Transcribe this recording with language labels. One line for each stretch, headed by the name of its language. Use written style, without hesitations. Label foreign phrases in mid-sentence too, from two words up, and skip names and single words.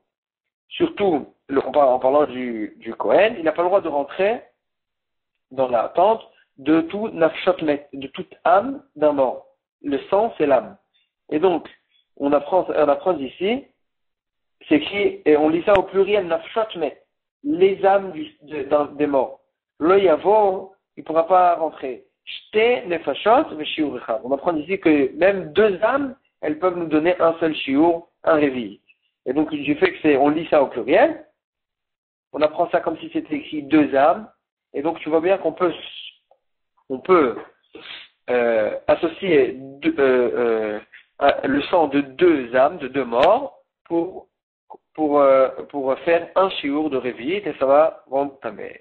French: Surtout, en parlant du Kohen, il n'a pas le droit de rentrer dans la tente de tout
Hebrew: נפשות מת,
French: de toute âme d'un mort. Le sang, c'est l'âme. Et donc, on apprend d'ici, c'est écrit, et on lit ça au pluriel,
Hebrew: נפשות מת,
French: les âmes des morts. Le yavo, il ne pourra pas rentrer.
Hebrew: שתי נפשות ושיעור אחד.
French: On apprend ici que même 2 âmes, elles peuvent nous donner un seul shiur, un réveil. Et donc, du fait que on lit ça au pluriel, on apprend ça comme si c'était écrit 2 âmes. Et donc, tu vois bien qu'on peut associer le sang de 2 âmes, de 2 morts, pour faire un shiur de réveil, et ça va rendre tamé.